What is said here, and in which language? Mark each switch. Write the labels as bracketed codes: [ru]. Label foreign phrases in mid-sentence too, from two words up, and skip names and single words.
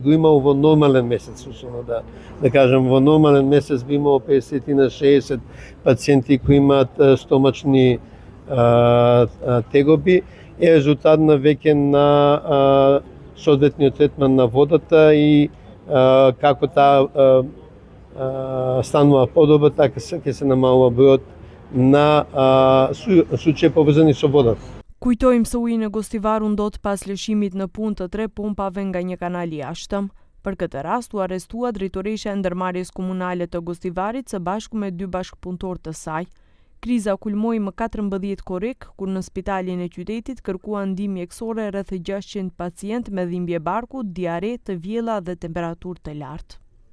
[mk] го имал во нормален месец, условно да кажем, во нормален месец би имал 50 на 60 пациенти кои имаат стомачни тегоби, е резултат на веќе на соодветниот третман на водата и како таа станува подобра, така ќе се намалува бројот на случаи поврзани со водата. [sq] Kujtojmë se uji në Gostivar u ndot pas lëshimit në punë të 3 pompave nga një kanal i jashtëm. Për këtë rast u arrestua drejtoresha e ndërmarrjes komunale të Gostivarit së bashku me 2 bashkëpunëtorë të saj. Kriza kulmoi më 14 korrik, kur në spitalin e qytetit kërkuan ndihmë mjekësore rreth 600 pacient me dhimbje barku, diare, të vjella dhe temperaturë të lartë.